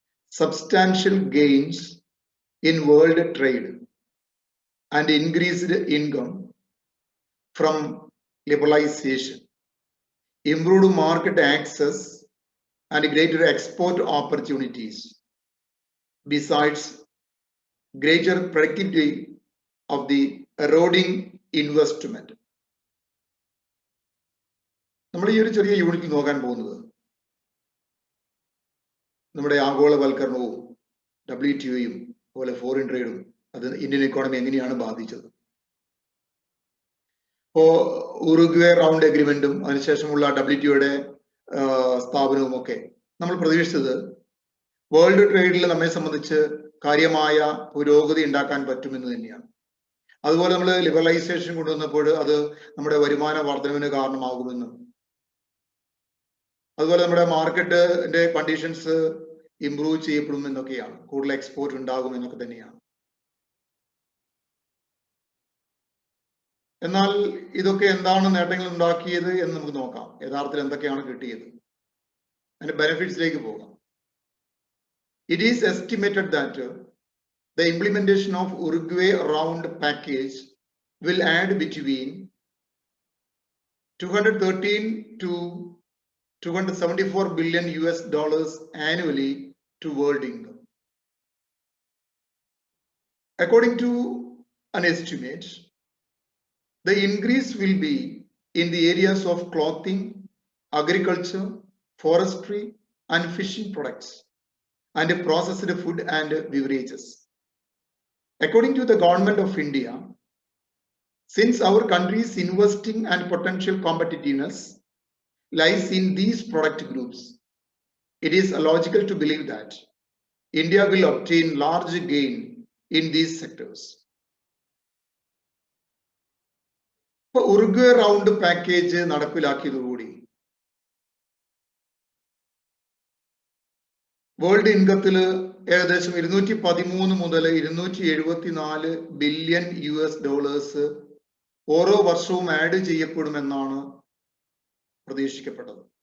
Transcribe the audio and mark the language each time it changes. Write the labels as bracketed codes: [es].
[en] substantial gains in world trade and increased income from liberalization, improved market access, and greater export opportunities, besides greater productivity of the eroding investment. [ml] നമ്മൾ ഈ ഒരു ചെറിയ യൂണിറ്റിൽ നോക്കാൻ പോകുന്നത് നമ്മുടെ ആഗോളവൽക്കരണവും WTOയും അതുപോലെ ഫോറിൻ ട്രേഡും അത് ഇന്ത്യൻ ഇക്കോണമി എങ്ങനെയാണ് ബാധിച്ചത്. ഇപ്പോ ഉറുഗ്വേ റൗണ്ട് അഗ്രിമെന്റും അതിനുശേഷമുള്ള WTOയുടെ സ്ഥാപനവും ഒക്കെ നമ്മൾ പ്രതീക്ഷിച്ചത് വേൾഡ് ട്രേഡിൽ നമ്മെ സംബന്ധിച്ച് കാര്യമായ പുരോഗതി ഉണ്ടാക്കാൻ പറ്റുമെന്ന് തന്നെയാണ്. അതുപോലെ നമ്മൾ ലിബറലൈസേഷൻ കൊണ്ടുവന്നപ്പോൾ അത് നമ്മുടെ വരുമാന വർധനവിന് കാരണമാകുമെന്നും അതുപോലെ നമ്മുടെ മാർക്കറ്റിന്റെ കണ്ടീഷൻസ് ഇംപ്രൂവ് ചെയ്യപ്പെടും എന്നൊക്കെയാണ്, കൂടുതൽ എക്സ്പോർട്ട് ഉണ്ടാകും എന്നൊക്കെ തന്നെയാണ്. എന്നാൽ ഇതൊക്കെ എന്താണ് നേട്ടങ്ങൾ ഉണ്ടാക്കിയത് എന്ന് നമുക്ക് നോക്കാം. യഥാർത്ഥത്തിൽ എന്തൊക്കെയാണ് കിട്ടിയത്, അതിന്റെ ബെനിഫിറ്റ്സിലേക്ക് പോകാം. [en] It is estimated that the implementation of Uruguay Round Package will add between 213 to 274 billion US dollars annually to world income. According to an estimate, the increase will be in the areas of clothing, agriculture, forestry, and fishing products, and processed food and beverages. According to the government of India, since our country's investing and potential competitiveness lies in these product groups, it is logical to believe that India will obtain large gain in these sectors. [ml] ഇപ്പോൾ Uruguay round package നടപ്പിലാക്കിയതോടുകൂടി world ഇൻകത്തിൽ ഏകദേശം 213 മുതൽ 274 billion US dollars ഓരോ വർഷവും add ചെയ്യപ്പെടുമെന്നാണ് പ്രതീക്ഷിക്കപ്പെട്ടത്.